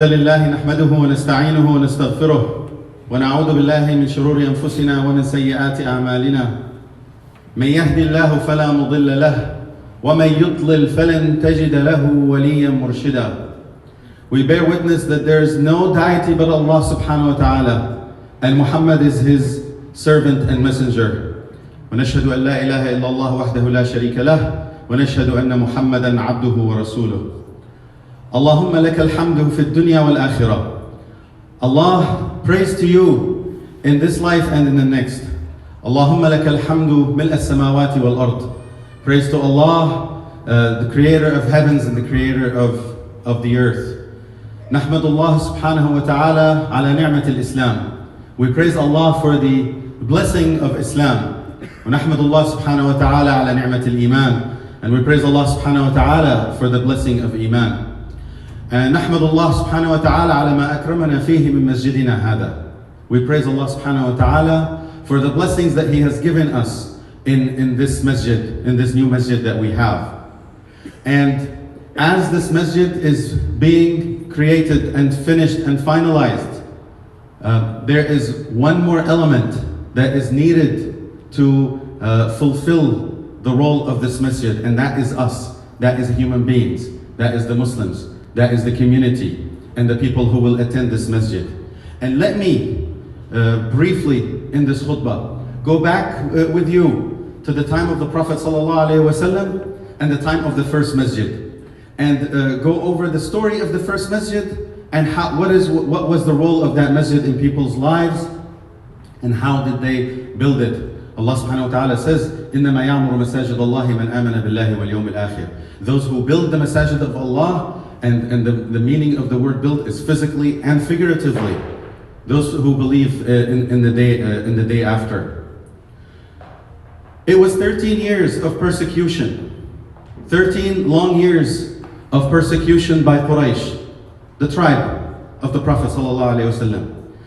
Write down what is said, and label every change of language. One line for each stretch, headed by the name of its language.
Arabic: لله نحمده ونستعينه ونستغفره ونعوذ بالله من شرور أنفسنا ومن سيئات أعمالنا من يهدي الله فلا مضل له ومن يضلل فلن تجد له وليا مرشدا.
English: We bear witness that there is no deity but Allah subhanahu wa ta'ala, and Muhammad is his servant and messenger.
Arabic: ونشهد أن لا إله إلا الله وحده لا شريك له ونشهد أن محمدا عبده ورسوله. اللهم لك الحمد في الدنيا والآخرة.
English: Allah, praise to you in this life and in the next.
Arabic: اللهم لك الحمد ملء السماوات والأرض.
English: Praise to Allah, the creator of heavens and the creator of the earth.
Arabic: نحمد الله سبحانه وتعالى على نعمة الإسلام.
English: We praise Allah for the blessing of Islam.
Arabic: ونحمد الله سبحانه وتعالى على نعمة الإيمان.
English: And we praise Allah subhanahu wa ta'ala for the blessing of Iman.
Arabic: نحمد الله سبحانه وتعالى على ما أكرمنا فيه من مسجدنا هذا.
English: We praise Allah subhanahu wa ta'ala for the blessings that He has given us in this masjid, in this new masjid that we have. And as this masjid is being created and finished and finalized, there is one more element that is needed to fulfill the role of this masjid, and that is us, that is human beings, that is the Muslims. That is the community and the people who will attend this masjid. And let me briefly in this khutbah go back with you to the time of the Prophet ﷺ and the time of the first masjid, and go over the story of the first masjid and what was the role of that masjid in people's lives and how did they build it. Allah subhanahu wa ta'ala says,
Arabic: إِنَّمَا يَعْمُرُ مَسَاجِدَ اللَّهِ مَنْ آمَنَ بِاللَّهِ وَالْيَوْمِ الْآخِرِ.
English: Those who build the masajid of Allah, and the meaning of the word build is physically and figuratively. Those who believe in the day after. It was 13 years of persecution. 13 long years of persecution by Quraysh, the tribe of the Prophet ﷺ.